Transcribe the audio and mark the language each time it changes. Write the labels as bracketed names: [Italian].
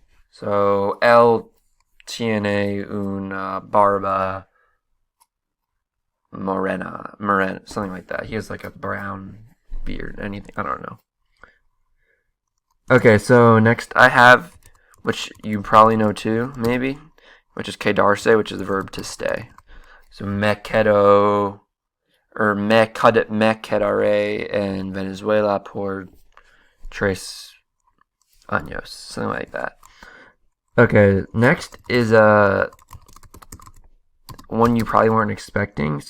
[English] So, [Spanish] él tiene una barba morena, [English] something like that. He has like a brown beard, anything, I don't know. Okay, so next I have, which you probably know too, maybe, which is quedarse, which is the verb to stay. [Spanish] So me quedo, or me quedaré en Venezuela por 3 años, [English] something like that. Okay, next is one you probably weren't expecting.